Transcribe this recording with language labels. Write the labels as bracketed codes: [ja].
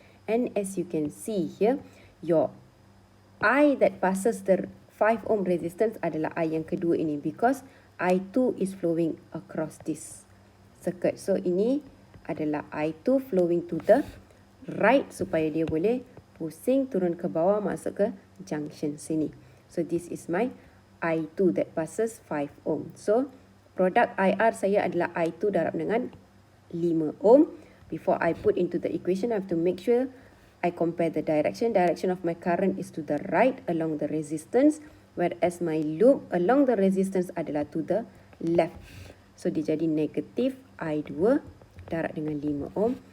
[en] And as you can see here, your I that passes the 5 ohm resistance [ms] adalah I yang kedua ini, [en] because I2 is flowing across this circuit. [ms] So ini adalah I2 [en] flowing to the right [ms] supaya dia boleh pusing turun ke bawah masuk ke junction sini. [en] So this is my I2 that passes 5 ohm. [ms] So produk IR saya adalah I2 darab dengan 5 ohm. [en] Before I put into the equation, I have to make sure I compare the direction. Direction of my current is to the right along the resistance, whereas my loop along the resistance [ms] adalah [en] to the left. [ms] So dia jadi negatif I2 darab dengan 5 ohm.